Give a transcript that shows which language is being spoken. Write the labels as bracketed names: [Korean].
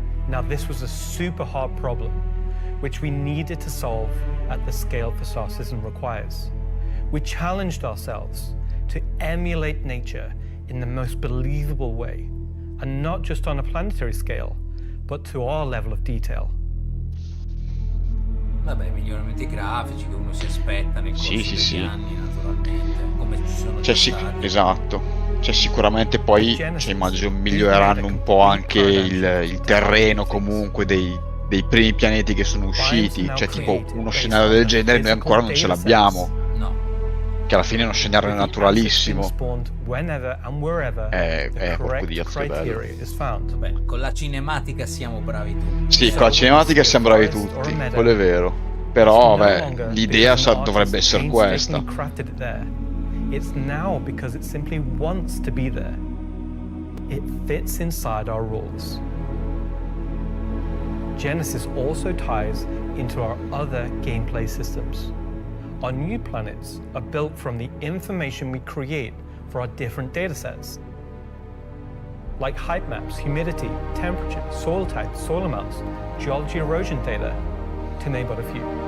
[English] Now, this was a super hard problem, which we needed to solve at the scale the star system requires. We challenged ourselves to emulate nature in the most believable way, and not just on a planetary scale, but to our level of detail. [Italian] Vabbè, miglioramenti grafici che uno si aspetta nel corso degli anni, naturalmente, come ci sono stati. Esatto. Cioè sicuramente poi immagino miglioreranno un po' anche il terreno comunque dei primi pianeti che sono usciti. Cioè tipo uno scenario del genere noi ancora non ce l'abbiamo. No. Che alla fine è uno scenario naturalissimo. È proprio Dio, bello. Vabbè, con la cinematica siamo bravi tutti. Sì, con la cinematica siamo bravi tutti, quello è vero. Però vabbè, l'idea dovrebbe essere questa. [English] It's now because it simply wants to be there. It fits inside our rules. Genesis also ties into our other gameplay systems. Our new planets are built from the information we create for our different datasets, like height maps, humidity, temperature, soil type, soil amounts, geology erosion data, to name but a few.